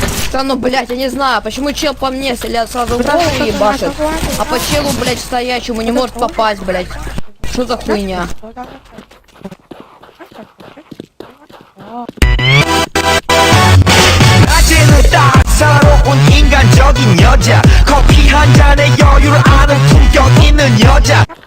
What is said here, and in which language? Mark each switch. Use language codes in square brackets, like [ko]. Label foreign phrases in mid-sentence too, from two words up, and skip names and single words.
[ru] Да ну, блядь, я не знаю, почему чел по мне стреляет сразу в голову ебашит, а по челу, блядь, стоячему не может попасть, блядь. Что за хуйня? [ko] 낮에는 따사로운 인간적인 여자 커피 한 잔에 여유를 아는 품격 있는 여자